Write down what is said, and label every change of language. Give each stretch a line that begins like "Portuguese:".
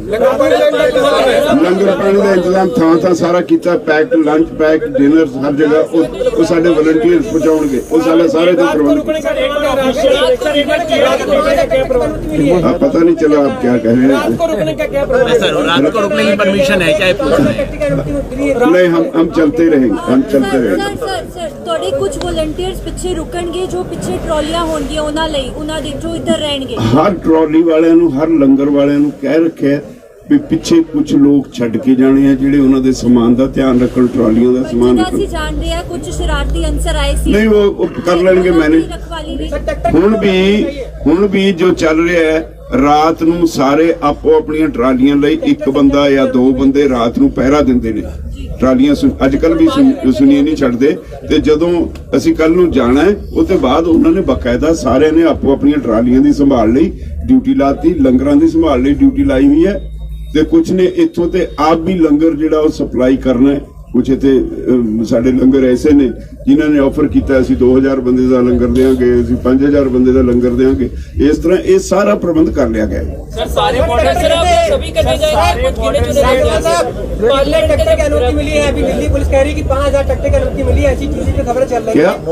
Hindi: लंगर पानी का इंतजाम थां सारा किया, पैक लंच पैक डिनर हर जगह वो साडे वॉलंटियर्स पहुंचाउणगे, वो सारे तो प्रबंध। पता नहीं चला आप क्या कह रहे हैं। रात को रुकने का क्या प्रबंध है? रात को रुकने की परमिशन है क्या? नहीं, हम चलते रहेंगे, हम चलते रहेंगे।
Punjabi: सर ਤੁਹਾਡੇ ਕੁਝ ਵਲੰਟੀਅਰਸ ਪਿੱਛੇ ਰੁਕਣਗੇ, ਜੋ ਪਿੱਛੇ ਟਰਾਲੀਆਂ ਹੋਣਗੀਆਂ ਉਹਨਾਂ ਲਈ, ਉਹਨਾਂ ਦੇ ਜੋ ਇੱਧਰ ਰਹਿਣਗੇ। ਹਰ ਟਰਾਲੀ ਵਾਲਿਆਂ ਨੂੰ, ਹਰ ਲੰਗਰ ਵਾਲਿਆਂ ਨੂੰ ਕਹਿ ਰੱਖਿਆ ਵੀ ਪਿੱਛੇ ਕੁਝ ਲੋਕ ਛੱਡ ਕੇ ਜਾਣੇ ਆ, ਜਿਹੜੇ ਉਹਨਾਂ ਦੇ ਸਮਾਨ ਦਾ ਧਿਆਨ ਰੱਖਣ, ਟਰਾਲੀਆਂ ਦਾ ਸਮਾਨ ਰੱਖਣ। ਅਸੀਂ ਜਾਣਦੇ ਆ ਕੁਝ ਸ਼ਰਾਰਤੀ ਅੰਸਰ ਆਏ ਸੀ, ਨਹੀਂ ਉਹ ਕਰ ਲੈਣਗੇ ਮੈਨੇਜ। ਹੁਣ ਵੀ ਜੋ ਚੱਲ ਰਿਹਾ ਹੈ, ਰਾਤ ਨੂੰ ਸਾਰੇ ਆਪੋ ਆਪਣੀਆਂ ਟਰਾਲੀਆਂ ਲਈ ਇੱਕ ਬੰਦਾ ਜਾਂ 2 ਬੰਦੇ ਰਾਤ ਨੂੰ ਪਹਿਰਾ ਦਿੰਦੇ ਨੇ। ਟਰਾਲੀਆਂ ਅੱਜ ਕੱਲ ਵੀ ਸੁਣੀਏ ਨਹੀਂ ਛੱਡਦੇ, ਤੇ ਜਦੋਂ ਅਸੀਂ ਕੱਲ ਨੂੰ ਜਾਣਾ ਹੈ ਉਹਦੇ ਬਾਅਦ ਉਹਨਾਂ ਨੇ ਬਕਾਇਦਾ ਸਾਰਿਆਂ ਨੇ ਆਪੋ ਆਪਣੀਆਂ ਟਰਾਲੀਆਂ ਦੀ ਸੰਭਾਲ ਲਈ ਡਿਊਟੀ ਲਾਤੀ, ਲੰਗਰਾਂ ਦੀ ਸੰਭਾਲ ਲਈ ਡਿਊਟੀ ਲਾਈ ਹੋਈ ਹੈ, ਤੇ ਕੁਝ ਨੇ ਇੱਥੋਂ ਤੇ ਆਪ ਵੀ ਲੰਗਰ ਜਿਹੜਾ ਉਹ ਸਪਲਾਈ ਕਰਨਾ ਹੈ।
Hindi: कुछ इतने साढ़े लंगर ऐसे ने जिन्होंने ऑफर किया, 2000 बंदे का लंगर देंगे, 5000 बंदे का लंगर देंगे, इस तरह ये सारा प्रबंध कर लिया गया है। सर सारे सभी करने जाएंगे, अनुमति मिली है, अभी दिल्ली पुलिस कह रही है कि 5000 ट्रैक्टर की अनुमति मिली है, ऐसी चीजें की खबरें चल रही है।